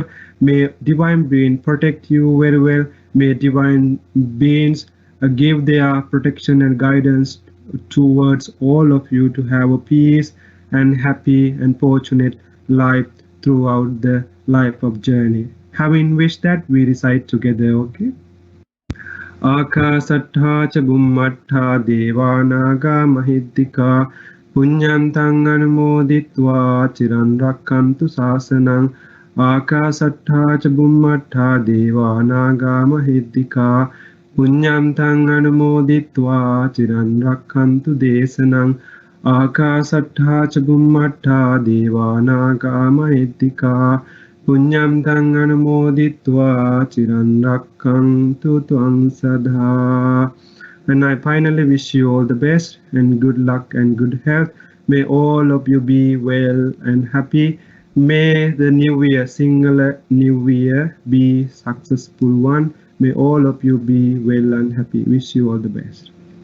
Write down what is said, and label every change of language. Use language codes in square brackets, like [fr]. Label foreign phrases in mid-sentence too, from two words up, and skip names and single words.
[en] May divine being protect you very well. May divine beings give their protection and guidance towards all of you to have a peace and happy and fortunate life throughout the life of journey. Having wished that, we recite together, okay? [pi] Akasattha cha bummattha devanaga mahiddika punyantang anumoditva chiran rakkantu sasanang. Akasattha cha bummattha devanaga mahiddika punyantang anumoditva chiran rakkantu desanang. Akasattha cha bummattha devanaga mahiddika punyantang anumoditva chiran rakkantu tvang sadha. [en] And I finally wish you all the best and good luck and good health. May all of you be well and happy. May the new year, singular new year, be successful one. May all of you be well and happy. Wish you all the best.